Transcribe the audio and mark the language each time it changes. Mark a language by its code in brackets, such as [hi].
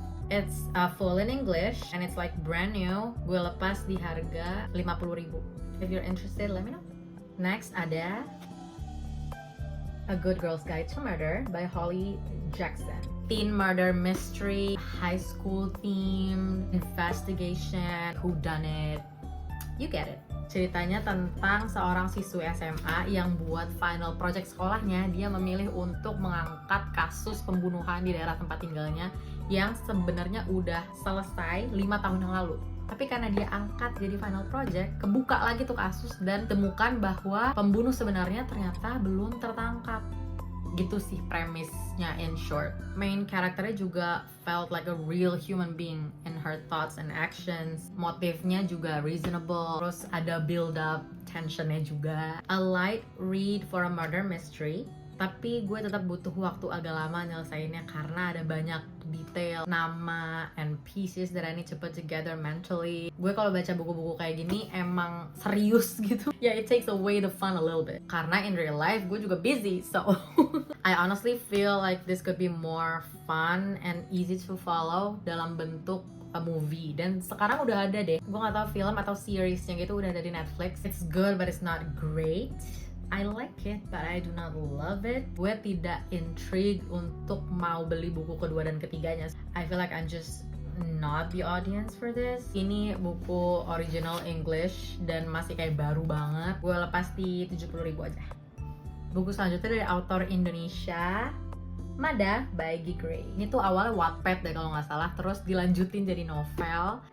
[en] It's full in English and it's like brand new. [id] Gue lepas di harga 50.000. [en] If you're interested, let me know. Next ada A Good Girl's Guide to Murder by Holly Jackson. Teen murder mystery, high school theme, investigation, whodunit. You get it. [id] Ceritanya tentang seorang siswi SMA yang buat final project sekolahnya, dia memilih untuk mengangkat kasus pembunuhan di daerah tempat tinggalnya yang sebenarnya udah selesai 5 tahun yang lalu. Tapi karena dia angkat jadi final project, kebuka lagi tuh kasus dan temukan bahwa pembunuh sebenarnya ternyata belum tertangkap. Gitu sih premisnya [en] in short. [id] Main karakternya juga [en] felt like a real human being in her thoughts and actions. [id] Motifnya juga reasonable. Terus ada build up tensionnya juga. [en] A light read for a murder mystery. [id] Tapi gue tetap butuh waktu agak lama nyelesainnya karena ada banyak detail, nama, [en] and pieces that I need to put together mentally. [id] Gue kalau baca buku-buku kayak gini emang serius gitu. [en] Yeah, it takes away the fun a little bit. [id] Karena [en] in real life [id] gue juga [en] busy, so I honestly feel like this could be more fun and easy to follow [id] dalam bentuk [en] a movie. [id] Dan sekarang udah ada deh. Gue gak tahu film atau seriesnya gitu udah ada di Netflix. [en] It's good but it's not great. I like it, but I do not love it. [id] Gue tidak intrigued untuk mau beli buku kedua dan ketiganya. [en] I feel like I'm just not the audience for this. [id] Ini buku original English dan masih kayak baru banget. Gue lepas di 70.000 aja. Buku selanjutnya dari autor Indonesia, Mada by Gi Gray. Ini tuh awalnya Wattpad deh kalau nggak salah, terus dilanjutin jadi novel.